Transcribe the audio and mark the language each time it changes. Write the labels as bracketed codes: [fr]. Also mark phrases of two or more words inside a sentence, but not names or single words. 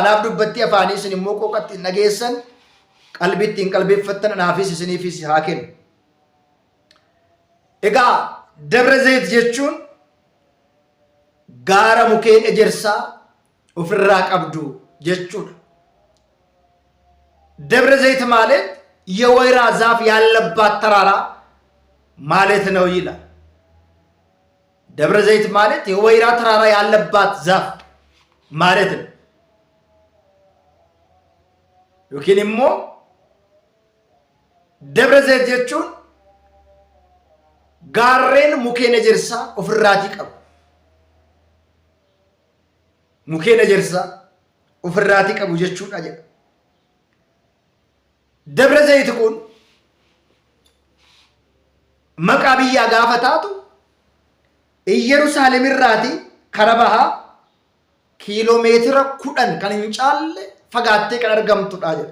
[om] Naaf dubbatti afaanii isin immoo qooqatti nageessan qalbitti hin qalbeeffattan anaafis isiniifis haa kennu. Egaa Dabra Zayit jechuun gaara mukeen ejersaa ofirraa qabdu jechuudha. [am] Dabra Zayit ማለት የወይራ ዛፍ ያለባት ተራራ ማለት ነው ይላል። ደብረ ዘይት ማለት የወይራ ተራራ ያለባት ዛፍ ማለት ነው። [om] yookiin immoo ደብረ ዘይት jechuun gaarreen mukeen ejersaa ofirraatii qabu. Mukeen ejersaa ofirraatii qabu jechuudha jedha. Dabra Zayit kun maqaa biyyaa gaafa taatu Yerusaalem irraati kara bahaa kiiloomeetira 10 kan hin caalle fagaattee kan argamtudha jedha.